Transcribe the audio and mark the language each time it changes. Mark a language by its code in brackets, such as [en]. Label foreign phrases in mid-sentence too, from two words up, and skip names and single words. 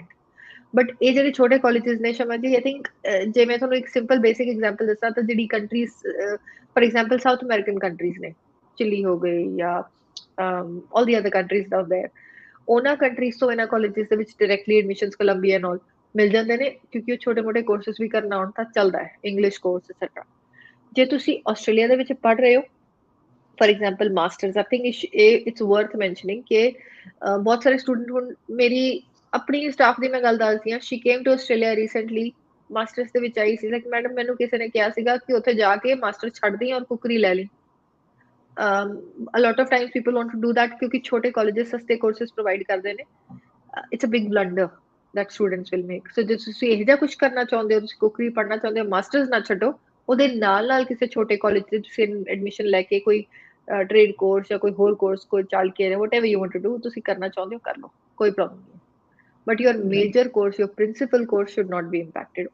[pa] ਬਟ ਇਹ ਜਿਹੜੇ ਛੋਟੇ ਕਾਲਜਿਸ ਨੇ ਸ਼ਮਾ ਜੀ, [en] I think [pa] ਜੇ ਮੈਂ ਤੁਹਾਨੂੰ ਇੱਕ [en] simple basic example [pa] ਦੱਸਾਂ ਤਾਂ ਜਿਹੜੀ ਕੰਟਰੀਜ਼ [en] for example South American countries [pa] ਨੇ, ਚਿਲੀ ਹੋ ਗਈ ਜਾਂ [en] all the other countries out there, [pa] ਉਹਨਾਂ ਕੰਟਰੀਜ਼ ਤੋਂ ਇਹਨਾਂ ਕਾਲਜਿਸ ਦੇ ਵਿੱਚ [en] directly admissions Colombia and all [pa] ਮਿਲ ਜਾਂਦੇ ਨੇ, ਕਿਉਂਕਿ ਉਹ ਛੋਟੇ ਮੋਟੇ ਕੋਰਸਿਸ ਵੀ ਕਰਨਾ ਆਉਣ ਤਾਂ ਚੱਲਦਾ ਹੈ, [en] English course etcetera. [pa] ਜੇ ਤੁਸੀਂ ਆਸਟ੍ਰੇਲੀਆ ਦੇ ਵਿੱਚ ਪੜ੍ਹ ਰਹੇ ਹੋ [en] for example masters, I think it's worth mentioning [pa] ਕਿ ਬਹੁਤ ਸਾਰੇ ਸਟੂਡੈਂਟ ਹੁਣ ਮੇਰੀ ਆਪਣੀ ਸਟਾਫ ਦੀ ਮੈਂ ਗੱਲ ਦੱਸਦੀ ਹਾਂ, [en] She came to Australia recently, [pa] ਮਾਸਟਰਸ ਦੇ ਵਿੱਚ ਆਈ ਸੀ, ਲਾਈਕ ਮੈਡਮ ਮੈਨੂੰ ਕਿਸੇ ਨੇ ਕਿਹਾ ਸੀਗਾ ਕਿ ਉੱਥੇ ਜਾ ਕੇ ਮਾਸਟਰ ਛੱਡਦੀ ਔਰ ਕੁਕਰੀ ਲੈ ਲਈ. [en] a lot of times people want to do that [pa] ਕਿਉਂਕਿ ਛੋਟੇ ਕਾਲਜਸ ਸਸਤੇ ਕੋਰਸਸ ਪ੍ਰੋਵਾਈਡ ਕਰਦੇ ਨੇ. [en] It's a big blunder that students will make. [pa] So ਜੇ ਤੁਸੀਂ ਇਹ ਜਿਹਾ ਕੁਝ ਕਰਨਾ ਚਾਹੁੰਦੇ ਹੋ, ਤੁਸੀਂ ਕੁਕਰੀ ਪੜ੍ਹਨਾ ਚਾਹੁੰਦੇ ਹੋ, ਮਾਸਟਰਸ ਨਾ ਛੱਡੋ, ਉਹਦੇ ਨਾਲ ਨਾਲ ਕਿਸੇ ਛੋਟੇ ਕਾਲਜ 'ਚ ਤੁਸੀਂ ਐਡਮਿਸ਼ਨ ਲੈ ਕੇ ਕੋਈ ਟ੍ਰੇਡ ਕੋਰਸ ਜਾਂ ਕੋਈ ਹੋਰ ਕੋਰਸ, ਕੋਈ [en] child care, whatever you want to do, [pa] ਤੁਸੀਂ ਕਰਨਾ ਚਾਹੁੰਦੇ ਹੋ ਕਰ ਲਓ, ਕੋਈ ਪ੍ਰੋਬਲਮ ਨਹੀਂ. [en] But your major course, your principal course should not be impacted.